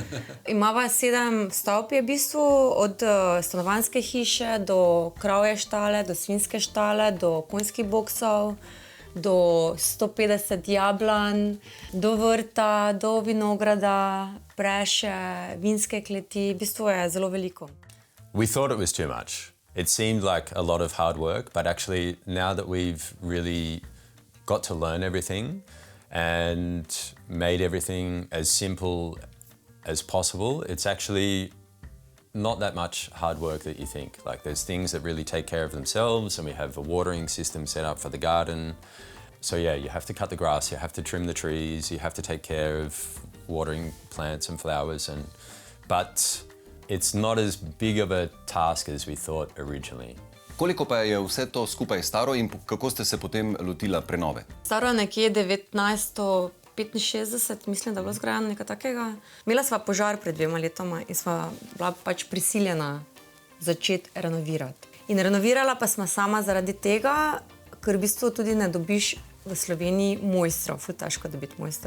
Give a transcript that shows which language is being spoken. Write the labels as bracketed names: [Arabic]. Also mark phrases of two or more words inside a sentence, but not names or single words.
[Slovenian] Imava 7 stavb je v bistvu, od stanovanjske hiše do kravje štale, do svinjske štale, do konjskih boksov, do 150 jablan, do vrta, do vinograda, preše, vinske kleti. V bistvu je zelo veliko. [English] We thought it was too much. It seemed like a lot of hard work, but actually now that we've really got to learn everything and made everything as simple as possible, it's actually not that much hard work that you think. Like there's things that really take care of themselves and we have a watering system set up for the garden. So yeah, you have to cut the grass, you have to trim the trees, you have to take care of watering plants and flowers, but it's not as big of a task as we thought originally. [Slovenian] Koliko pa je vse to skupaj staro in kako ste se potem lotila prenove? Staro nekje 1950 65, mislim, da je bilo zgrajeno nekaj takega. Imela sva požar pred 2 letoma in sva bila pač prisiljena začeti renovirati. In renovirala pa sva sama zaradi tega, ker v bistvu tudi ne dobiš v Sloveniji mojstrov, ful težko dobiti mojstre.